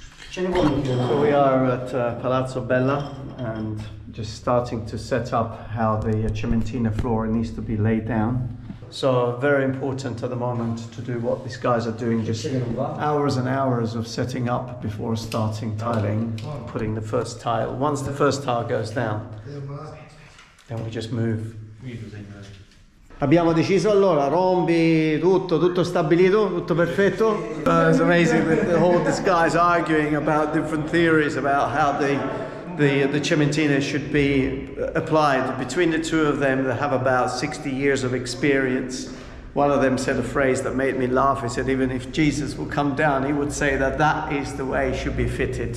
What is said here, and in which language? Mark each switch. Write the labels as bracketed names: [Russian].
[English] So we are at Palazzo Bella and just starting to set up how the cementina floor needs to be laid down. So very important at the moment to do what these guys are doing, just hours and hours of setting up before starting tiling, putting the first tile. Once the first tile goes down, then we just move. [Italian] Abbiamo deciso allora, rombi, tutto stabilito, tutto perfetto. [English] It's amazing that these guys arguing about different theories about how the cementina should be applied. Between the two of them, they have about 60 years of experience. One of them said a phrase that made me laugh. He said, even if Jesus will come down, he would say that that is the way it should be fitted.